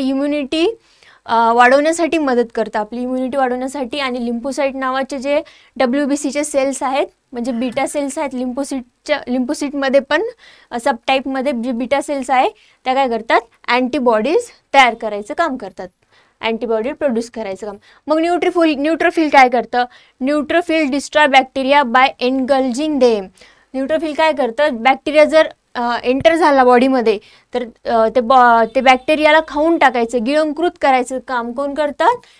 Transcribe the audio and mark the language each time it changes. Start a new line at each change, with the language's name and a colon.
Marathi: Immunity वाढवण्यासाठी मदत करतात, आपली इम्युनिटी वाढवण्यासाठी। आणि लिम्फोसाइट नावाचे जे WBCचे सेल्स आहेत, म्हणजे बीटा सेल्स आहेत, लिम्फोसिटमध्ये पण सब टाईपमध्ये जे बीटा सेल्स आहे त्या काय करतात? अँटीबॉडीज तयार करायचं काम करतात, अँटीबॉडी प्रोड्यूस करायचं काम। मग न्यूट्रोफिल काय करतं?
English: Neutrophil destroy bacteria by engulfing them.
Marathi: Neutrophil काय करतं? बॅक्टेरिया जर एंटर झाला बॉडीमध्ये तर ते बॅक्टेरियाला खाऊन टाकायचं, गिळंकृत करायचं काम कोण करतात?